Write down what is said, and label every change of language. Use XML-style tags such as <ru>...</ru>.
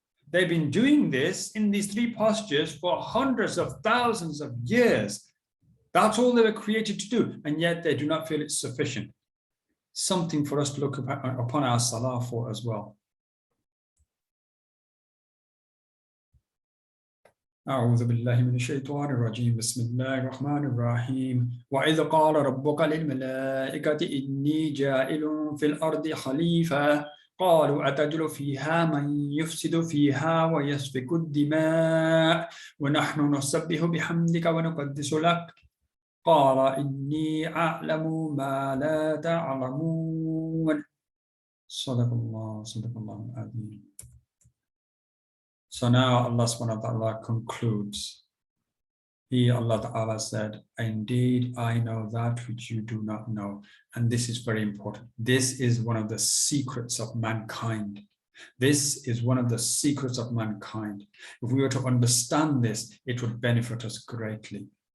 <en>They've been doing this in these three postures for hundreds of thousands of years. That's all they were created to do. And yet they do not feel it's sufficient. Something for us to look upon our salah for as well.</en> <ar>أعوذ بالله من الشيطان الرجيم بسم الله الرحمن الرحيم وإذ قال ربك للملائكة إني جائل في الأرض خليفة قالوا أتجعل فيها من يفسد فيها ويسفك الدماء ونحن نسبح بحمدك ونقدس لك قال إني أعلم ما لا تعلمون صدق الله العظيم.</ar> <en>So now Allah subhanahu wa ta'ala concludes. He, Allah ta'ala, said, indeed, I know that which you do not know. And this is very important. This is one of the secrets of mankind. This is one of the secrets of mankind. If we were to understand this, it would benefit us greatly.</en>